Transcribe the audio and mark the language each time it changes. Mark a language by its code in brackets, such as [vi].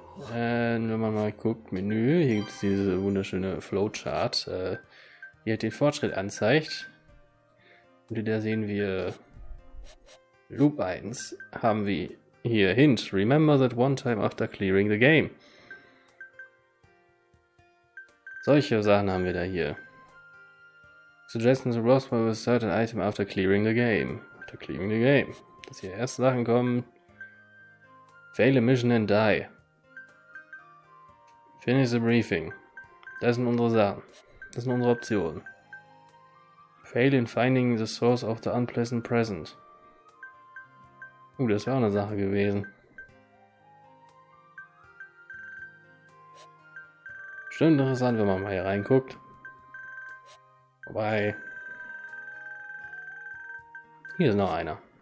[de] Wenn man mal guckt, Menü, hier gibt es diese wunderschöne Flowchart, die halt den Fortschritt anzeigt. Und da sehen wir Loop 1, haben wir hier Hint, [en] remember that one time after clearing the game. [de] Solche Sachen haben wir da hier. [en] Suggestions arose by a certain item after clearing the game. After clearing the game. [de] Dass hier erste Sachen kommen. [en] Fail a mission and die. Finish the briefing. [de] Das sind unsere Sachen. Das sind unsere Optionen. [en] Fail in finding the source of the unpleasant present. [de] Das wäre auch eine Sache gewesen. Bestimmt interessant, wenn man mal hier reinguckt. Wobei. Hier ist noch einer.